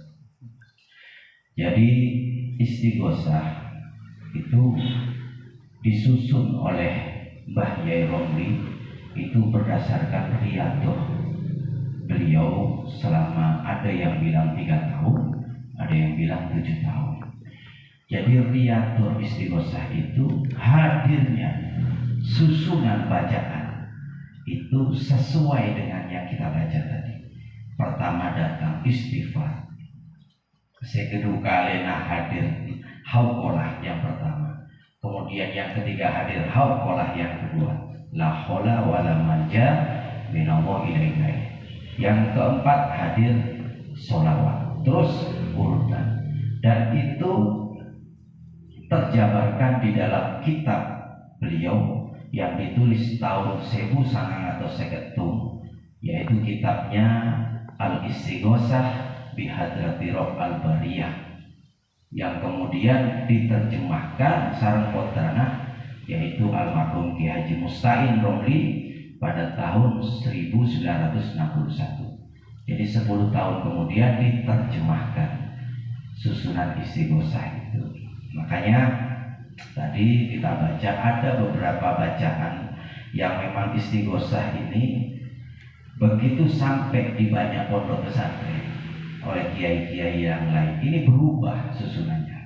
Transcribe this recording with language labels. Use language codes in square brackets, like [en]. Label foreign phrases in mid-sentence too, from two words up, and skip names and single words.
[id] Jadi istighosah itu disusun oleh Mbah Yai Romli itu berdasarkan riyadoh beliau selama, ada yang bilang 3 tahun, ada yang bilang 7 tahun. Jadi riyadoh istighosah itu hadirnya susunan bacaan itu sesuai dengan yang kita baca tadi. Pertama datang istighfar, sekedua kalena hadir hauqolah yang pertama, kemudian yang ketiga hadir hauqolah yang kedua, [ar] لا حول ولا منجا من الله إليك, [id] yang keempat hadir sholawat, terus urutan. Dan itu terjabarkan di dalam kitab beliau yang ditulis tahun 1952, yaitu kitabnya Al-Istighosah Bihadrati Rabb Al-Bariyah. yang kemudian diterjemahkan [su] sareng putrana [id] yaitu almarhum Ki Haji Musta'in Romli pada tahun 1961. Jadi 10 tahun kemudian diterjemahkan susunan istighosah itu. Makanya tadi kita baca ada beberapa bacaan yang memang istighosah ini begitu sampai di banyak pondok pesantren oleh kiai-kiai yang lain ini berubah susunannya.